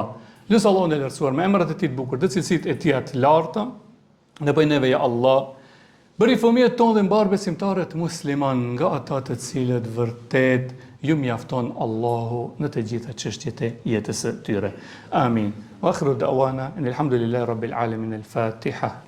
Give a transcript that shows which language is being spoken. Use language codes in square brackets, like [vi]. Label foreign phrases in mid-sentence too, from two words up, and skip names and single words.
[sq] Lutë Allahun e lartësuar me emrat e tij të bukur, dhe cilësitë e tij të larta, në bëj neve ja Allah, bëri fëmijët tonë dhe mbar besimtarët musliman nga ata të cilët vërtet ju mjafton Allahu në të gjitha çështjet e jetës së tyre. Amin. [ar] وآخر دعوانا الحمد لله رب العالمين. Al-Fatiha.